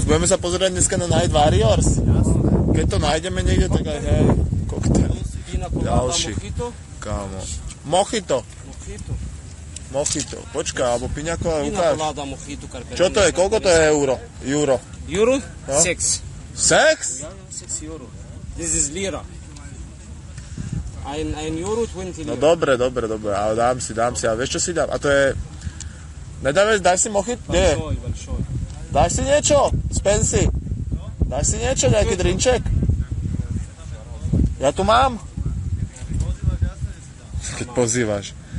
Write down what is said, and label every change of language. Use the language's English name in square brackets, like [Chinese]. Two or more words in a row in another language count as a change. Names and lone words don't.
[Slovak] Budeme sa pozerať dneska na Night Warriors? Keď to nájdeme niekde, tak aj hej, koktail. Ďalší. Kámo. Mojito. Počkaj, alebo piňako, ukáž. Čo to je? Koľko to je euro? Euro? No? 6. 6? 6 euro. [English] This is lira. [German] Ein euro 20 lira. [Slovak] No dobre, ale dám si, a vieš čo si dám? A to je... Daj si mojito? Nie. Daj si niečo? Spensi. Daj si niečo, nejaký drinček? Ja tu mám. Keď pozývaš.